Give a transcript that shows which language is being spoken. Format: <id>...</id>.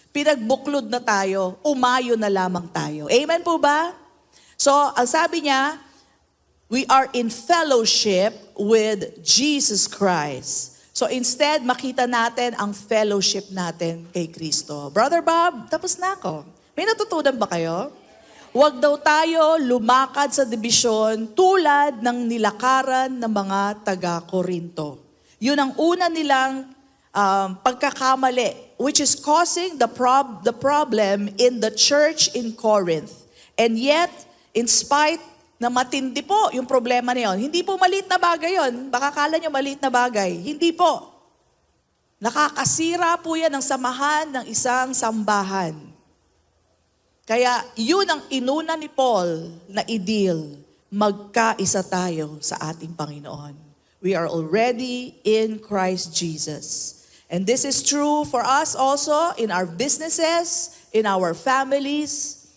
<tl>Pinagbuklod na tayo, umayo na lamang tayo. Amen po ba? So, ang sabi niya,</tl> <en>we are in fellowship with Jesus Christ.</en> <tl>So instead, makita natin ang fellowship natin kay Kristo. Brother Bob, tapos na ako. May natutunan ba kayo? Huwag daw tayo lumakad sa dibisyon tulad ng nilakaran ng mga taga-Korinto. Yun ang una nilang pagkakamali,</tl> <en>which is causing the problem in the church in Corinth. And yet, in spite</en> <tl>na matindi po yung problema na yun. Hindi po maliit na bagay yun. Baka kala nyo maliit na bagay. Hindi po. Nakakasira po yan ng samahan ng isang sambahan. Kaya yun ang inuna ni Paul na i-deal. Magkaisa tayo sa ating Panginoon.</tl> <en>We are already in Christ Jesus. And this is true for us also in our businesses, in our families.</en>